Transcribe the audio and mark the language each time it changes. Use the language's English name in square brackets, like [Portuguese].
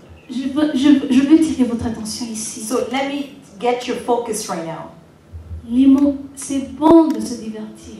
[French] je veux tirer votre attention ici. [English] So let me get your focus right now. [French] Les mots, c'est bon de se divertir.